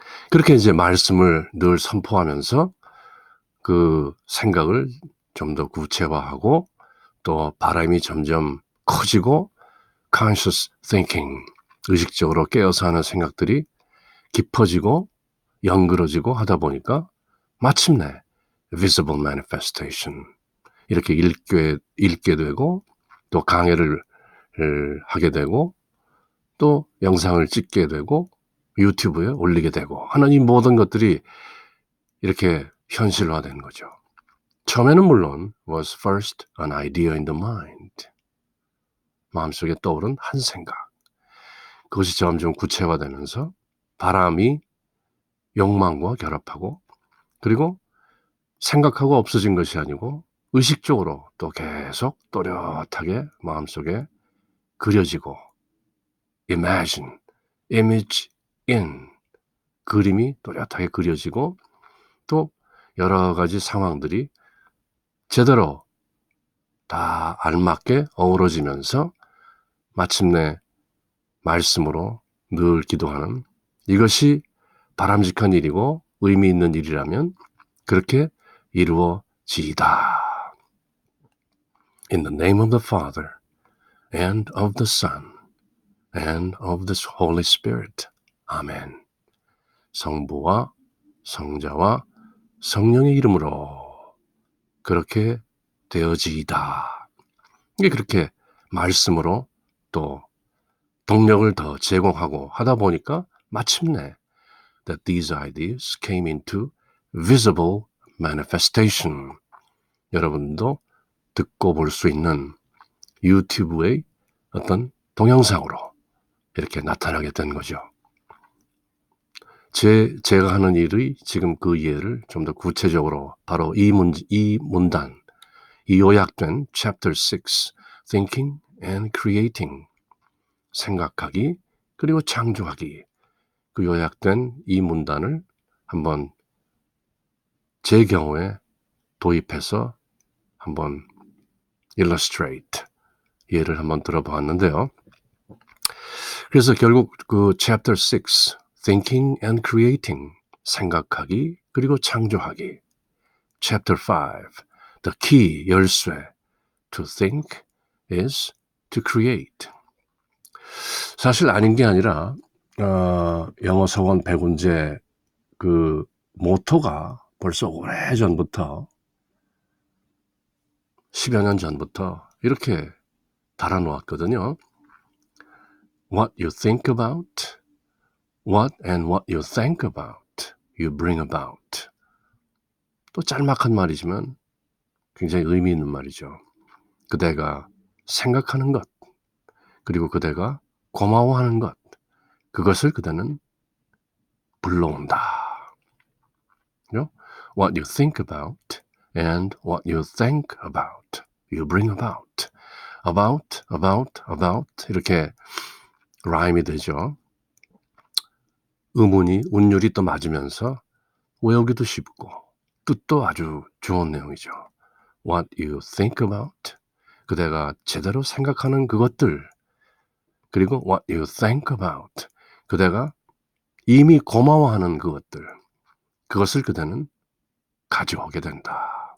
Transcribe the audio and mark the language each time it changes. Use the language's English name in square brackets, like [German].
[Korean] 그렇게 이제 말씀을 늘 선포하면서 그 생각을 좀 더 구체화하고 또 바람이 점점 커지고 [English] conscious thinking, [Korean] 의식적으로 깨어서 하는 생각들이 깊어지고 연그러지고 하다 보니까 마침내 [English] visible manifestation, [Korean] 이렇게 읽게 되고 또 강의를 하게 되고 또 영상을 찍게 되고 유튜브에 올리게 되고 하는 이 모든 것들이 이렇게 현실화된 거죠. 처음에는 물론 [English] was first an idea in the mind. [Korean] 마음속에 떠오른 한 생각. 그것이 점점 구체화되면서 바람이 욕망과 결합하고 그리고 생각하고 없어진 것이 아니고 의식적으로 또 계속 또렷하게 마음속에 그려지고 [English] imagine, image in, [Korean] 그림이 또렷하게 그려지고 또 여러 가지 상황들이 제대로 다 알맞게 어우러지면서 마침내 말씀으로 늘 기도하는 이것이 바람직한 일이고 의미 있는 일이라면 그렇게 이루어지이다. [English] In the name of the Father and of the Son and of the Holy Spirit. [Korean] 아멘. 성부와 성자와 성령의 이름으로 그렇게 되어지이다. 이게 그렇게 말씀으로 또 동력을 더 제공하고 하다 보니까 마침내 [English] that these ideas came into visible manifestation. [Korean] 여러분도 듣고 볼 수 있는 유튜브의 어떤 동영상으로 이렇게 나타나게 된 거죠. 제가 하는 일의 지금 그 이해를 좀 더 구체적으로 바로 이 문단, 이 요약된 Chapter 6 Thinking and Creating 생각하기 그리고 창조하기, 그 요약된 이 문단을 한번 제 경우에 도입해서 한번 illustrate, 예를 한번 들어보았는데요. 그래서 결국 그 Chapter 6 Thinking and Creating 생각하기 그리고 창조하기, Chapter 5 The key, 열쇠, [English] to think is to create. [Korean] 사실 아닌 게 아니라 영어 석원 백운제 그 모토가 벌써 오래전부터 10여 년 전부터 이렇게 달아놓았거든요. [English] What you think about, what you think about, you bring about. [Korean] 또 짤막한 말이지만 굉장히 의미 있는 말이죠. 그대가 생각하는 것, 그리고 그대가 고마워하는 것, 그것을 그대는 불러온다. [English] What you think about and what you think about, you bring about. [Korean] about 이렇게 라임이 되죠. 음운이 운율이 또 맞으면서 외우기도 쉽고 뜻도 아주 좋은 내용이죠. [English] What you think about, [Korean] 그대가 제대로 생각하는 그것들, 그리고 [English] what you think about, [Korean] 그대가 이미 고마워하는 그것들, 그것을 그대는 가져오게 된다.